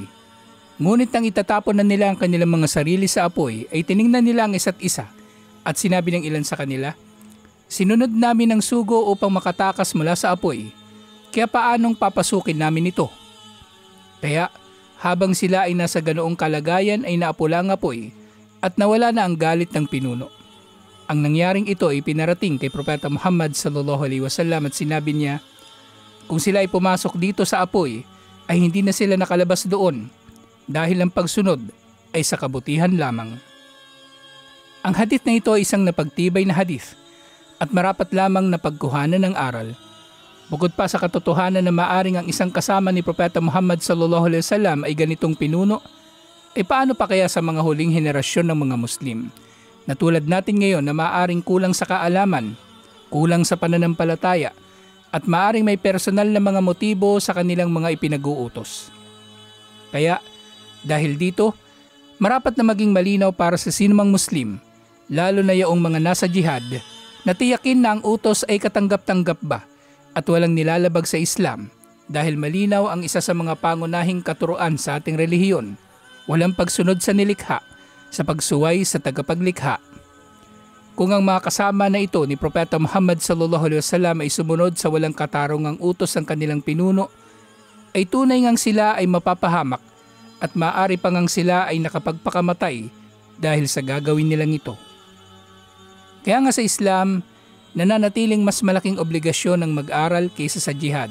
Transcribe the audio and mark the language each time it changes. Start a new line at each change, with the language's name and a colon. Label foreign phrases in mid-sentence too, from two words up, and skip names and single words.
Filipino: Ngunit nang itatapon na nila ang kanilang mga sarili sa apoy, ay tiningnan nila ang isa't isa at sinabi ng ilan sa kanila, "Sinunod namin ang sugo upang makatakas mula sa apoy, kaya paanong papasukin namin ito?" Kaya habang sila ay nasa ganoong kalagayan ay naapula ang apoy at nawala na ang galit ng pinuno. Ang nangyaring ito ay pinarating kay Propeta Muhammad
Arabic: صلى الله عليه وسلم
Filipino: at sinabi niya, kung sila ay pumasok dito sa apoy ay hindi na sila nakalabas doon dahil ang pagsunod ay sa kabutihan lamang. Ang hadith na ito ay isang napagtibay na hadith at marapat lamang na pagkuhanan ng aral. Bukod pa sa katotohanan na maaring ang isang kasama ni Propeta Muhammad
Arabic: صلى الله عليه وسلم
Filipino: ay ganitong pinuno, paano pa kaya sa mga huling henerasyon ng mga Muslim? Na tulad natin ngayon na maaring kulang sa kaalaman, kulang sa pananampalataya, at maaring may personal na mga motibo sa kanilang mga ipinag-uutos. Kaya, dahil dito, marapat na maging malinaw para sa sinumang Muslim, lalo na yaong mga nasa jihad, na tiyakin na ang utos ay katanggap-tanggap ba at walang nilalabag sa Islam dahil malinaw ang isa sa mga pangunahing katuruan sa ating relihiyon, walang pagsunod sa nilikha, sa pagsuway sa tagapaglikha. Kung ang mga kasama na ito ni Propeta Muhammad
Arabic: صلى الله عليه وسلم
Filipino: ay sumunod sa walang katarungang utos ng kanilang pinuno, ay tunay ngang sila ay mapapahamak at maaari pa ngang sila ay nakapagpakamatay dahil sa gagawin nilang ito. Kaya nga sa Islam, nananatiling mas malaking obligasyon ng mag-aral kaysa sa jihad.